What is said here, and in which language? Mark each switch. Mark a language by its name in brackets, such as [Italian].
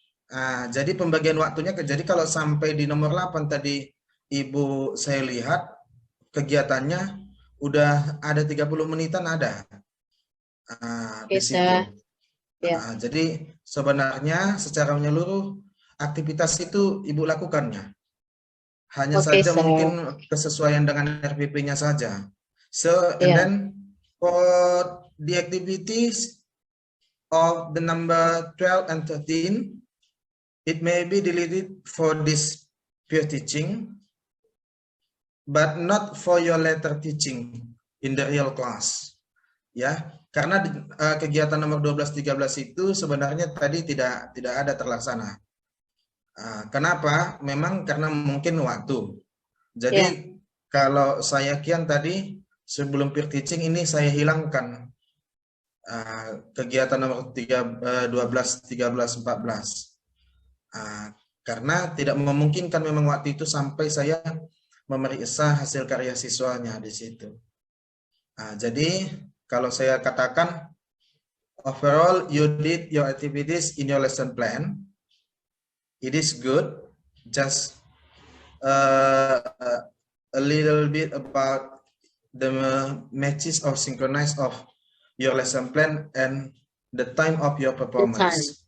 [Indonesian] Nah, jadi pembagian waktunya jadi kalau sampai di nomor 8 tadi Ibu saya lihat kegiatannya udah ada 30 menitan ada. Di situ. Jadi sebenarnya secara menyeluruh aktivitas itu Ibu lakukannya. Hanya saja mungkin kesesuaian dengan RPP-nya saja. [English] So and then for the activities of the number 12 and 13, it may be deleted for this peer teaching, but not for your letter teaching in the real class. [Indonesian] Ya, karena kegiatan nomor 12-13 itu sebenarnya tadi tidak ada terlaksana. Kenapa? Memang karena mungkin waktu. Jadi kalau saya kian tadi sebelum peer teaching ini saya hilangkan kegiatan nomor 12, 13, 14. Karena tidak memungkinkan memang waktu itu sampai saya memeriksa hasil karya siswanya di situ. Jadi kalau saya katakan [English] overall you did your activities in your lesson plan, it is good. Just a little bit about the matches or synchronize of your lesson plan and the time of your performance.